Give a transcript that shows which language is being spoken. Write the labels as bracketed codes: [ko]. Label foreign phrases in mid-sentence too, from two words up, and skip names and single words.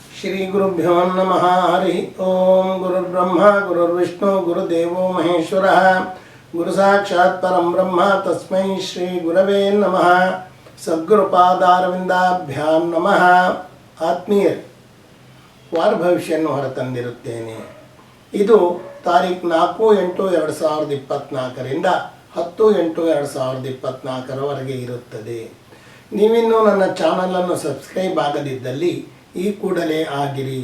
[sa] ಶ್ರೀ ಗುರುಭ್ಯೋ ನಮಃ. ಹರಿ ಓಂ. ಗುರುರ್ಬ್ರಹ್ಮ ಗುರುರ್ವಿಷ್ಣು ಗುರುದೇವೋ ಮಹೇಶ್ವರ ಗುರು ಸಾಕ್ಷಾತ್ ಪರಂ ಬ್ರಹ್ಮ ತಸ್ಮೈ ಶ್ರೀ ಗುರವೇ ನಮಃ. ಸದ್ಗುರುಪಾದಾರವಿಂದಾಭ್ಯಾಂ ನಮಃ. [kn] ಆತ್ಮೀಯರೇ, ವಾರ ಭವಿಷ್ಯನ್ನು ಹೊರತಂದಿರುತ್ತೇನೆ. ಇದು ತಾರೀಖು 4/8/2024ರಿಂದ 10/8/2024 ಇರುತ್ತದೆ. ನೀವಿನ್ನೂ ನನ್ನ ಚಾನಲನ್ನು ಸಬ್ಸ್ಕ್ರೈಬ್ ಆಗದಿದ್ದಲ್ಲಿ ಈ ಕೂಡಲೇ ಆಗಿರಿ.